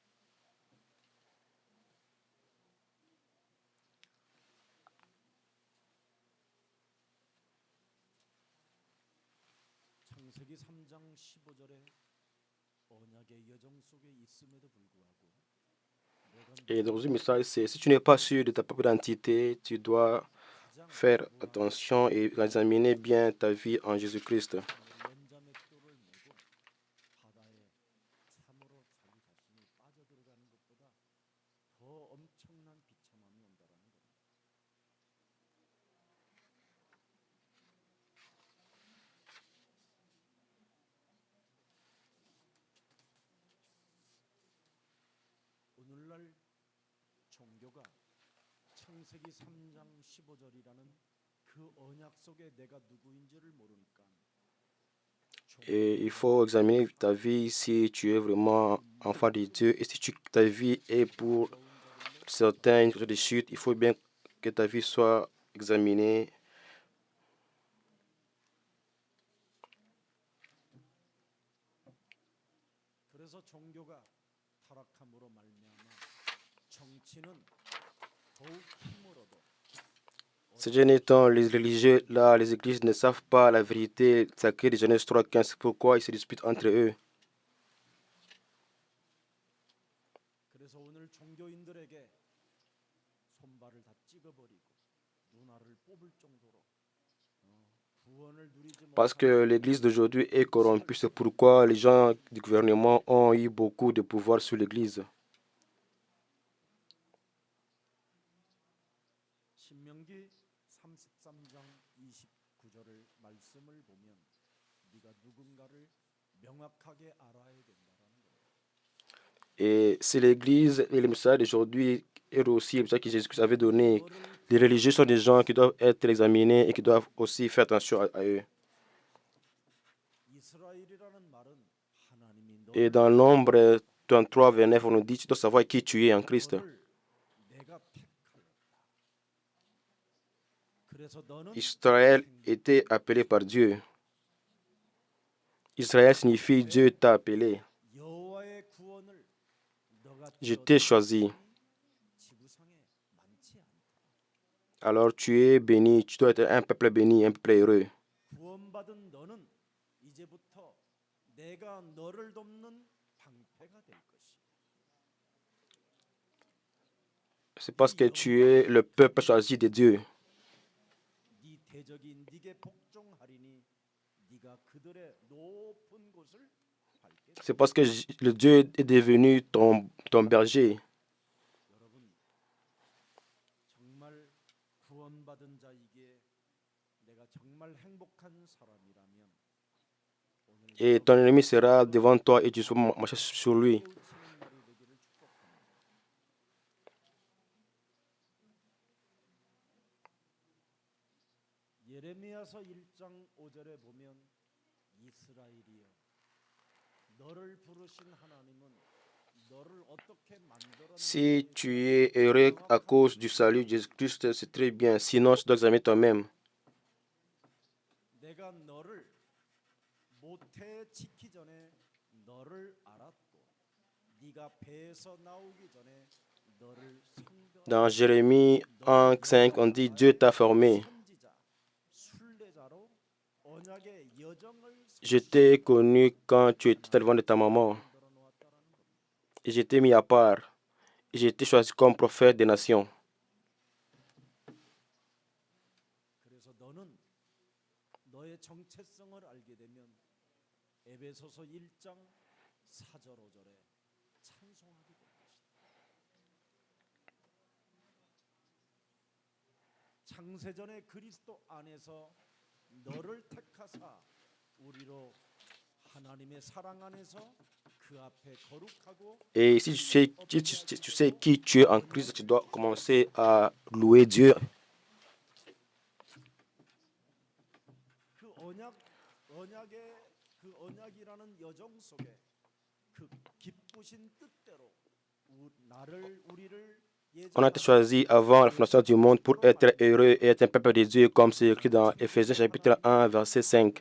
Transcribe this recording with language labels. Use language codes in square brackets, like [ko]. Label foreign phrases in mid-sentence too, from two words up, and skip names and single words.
[ko] 창세기 3장 15절에 언약의 여정 속에 있음에도 불구하고 [fr] Et dans une message, c'est si tu n'es pas sûr de ta propre identité, tu dois faire attention et examiner bien ta vie en Jésus-Christ. [ko] 연자맷돌을 메고 바다에 참으로 자기 자신이 빠져들어가는 것보다 더 엄청난 비참함이 온다라는 겁니다. 오늘날 종교가 창세기 3장 15절이라는 그 언약 속에 내가 누구인지를 모르니까 [fr] Et il faut examiner ta vie si tu es vraiment enfant de Dieu et si ta vie est pour certains de chute. Il faut bien que ta vie soit examinée. [ko] 그래서 종교가 타락함으로 말미암아 정치는 더욱 힘으로도 [fr] Ces derniers temps, les religieux, là, les églises ne savent pas la vérité. Ça crée des Genèse 3:15. C'est pourquoi ils se disputent entre eux. [ko] 그래서 오늘 종교인들에게 손발을 다 찍어버리고 눈알을 뽑을 정도로 구원을 누리지 [fr] Parce que [ko] 못하는 [fr] l'église d'aujourd'hui est corrompue. C'est pourquoi les gens du gouvernement ont eu beaucoup de pouvoir sur l'église. [ko] 신명기 33장 29절을 말씀을 보면 네가 누군가를 명확하게 알아야 된다라는 거예요. [fr] Et c'est l'église et le message d'aujourd'hui et aussi le message que Jésus avait donné. Les religieux sont des gens qui doivent être examinés et qui doivent aussi faire attention à eux. [ko] 이스라엘이라는 말은 하나님이 [fr] Et dans Nombre 33, verset 9, on nous dit, tu dois savoir qui tu es en Christ. [ko] 너를 내가 택하였다. 그래서 너는 [fr] Israël était appelé par Dieu. Israël signifie Dieu t'a appelé. [ko] 여호와의 구원을 너가 [fr] Je t'ai choisi. [ko] 지구상에 많지 않다. [fr] Alors tu es béni, tu dois être un peuple béni, un peuple heureux. [ko] 구원받은 너는 이제부터 내가 너를 돕는 방패가 될 것이. [fr] C'est parce que tu es le peuple choisi de Dieu. [ko] 네 대적이 네게 복종하리니 네가 그들의 높은 곳을 밟게 될 [fr] C'est parce que le Dieu est devenu ton berger. [ko] 여러분 정말 구원받은 자이기에 내가 정말 행복한 사람이라면 오늘 [fr] Et ton ennemi sera devant toi et tu seras marcher sur lui. [ko] 깨우치는 날이 되기를 축복합니다. 예레미야서 1장 5절에 보면 이스라엘이여 너를 부르신 하나님은 너를 어떻게 만들었는지 [fr] Si tu es heureux à cause du salut de Jésus-Christ, c'est très bien. Sinon, tu dois examiner toi-même. [ko] 내가 너를 모태에 짓기 전에 너를 알았고 네가 배에서 나오기 전에 너를 [fr] Dans Jérémie 1:5, on dit Dieu t'a formé. [ko] 선지자 순례자로 언약의 여정을 [fr] Je t'ai connu quand tu étais devant de ta maman. [ko] 만들어 놓았다라는 겁니다. [fr] Et je t'ai mis à part. Et j'ai été choisi comme prophète des nations. [ko] 그래서 너는 너의 정체성을 알게 되면 에베소서 1장 4절 5절에 찬송하게 될 것이다. 창세전에 그리스도 안에서 너를 택하사 우리로 하나님의 사랑 안에서 그 앞에 거룩하고 [fr] Et si tu sais qui tu es en Christ, tu dois commencer à louer Dieu. On a été choisi avant la fondation du monde pour être heureux et être un peuple de Dieu, comme c'est écrit dans Éphésiens chapitre 1, verset 5.